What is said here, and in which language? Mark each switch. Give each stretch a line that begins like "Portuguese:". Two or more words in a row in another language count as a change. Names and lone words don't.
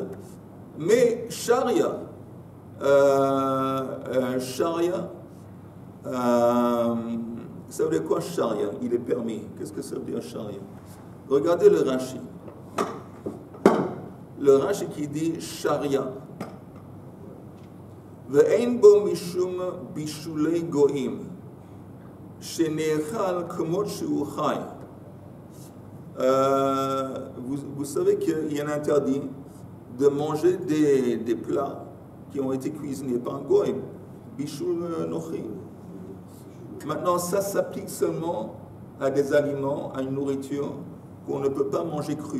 French: Mais Sharia, ça veut dire quoi Sharia? Il est permis. Qu'est-ce que ça veut dire Sharia? Regardez le Rashi. Le Rashi qui dit Sharia.
Hebrew: ואין בו משום בישולי גויים שנאכל כמות שהוא חי.
French: Vous savez qu'il y a un interdit de manger des plats qui ont été cuisinés par un goïm,
Hebrew: בישול נכרי.
French: Maintenant, ça s'applique seulement à des aliments, à une nourriture qu'on ne peut pas manger crue.